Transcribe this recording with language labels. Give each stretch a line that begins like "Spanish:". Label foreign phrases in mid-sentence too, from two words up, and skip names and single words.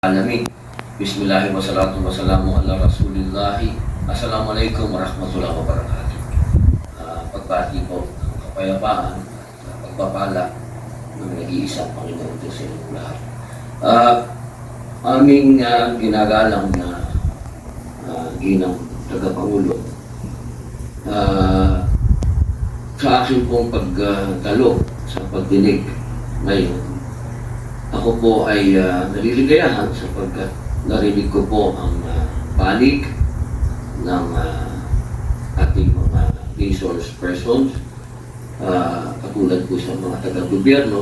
Arabic: Alamin. بسم الله الرحمن الرحيم. والصلاة والسلام على رسول الله. السلام عليكم ورحمة الله وبركاته.
Filipino: Pagbati po ng kapayapaan, pagpapala ng nag-iisang Panginoon Diyos sa inyong lahat. Aming ginagalang na ginang tagapangulo, sa aking pong pagdalo sa pagdinig ngayon, ako po ay naliligayahan sapagkat narinig ko po ang panig ng ating mga
English: resource persons,
Filipino: katulad po sa mga taga-gobyerno.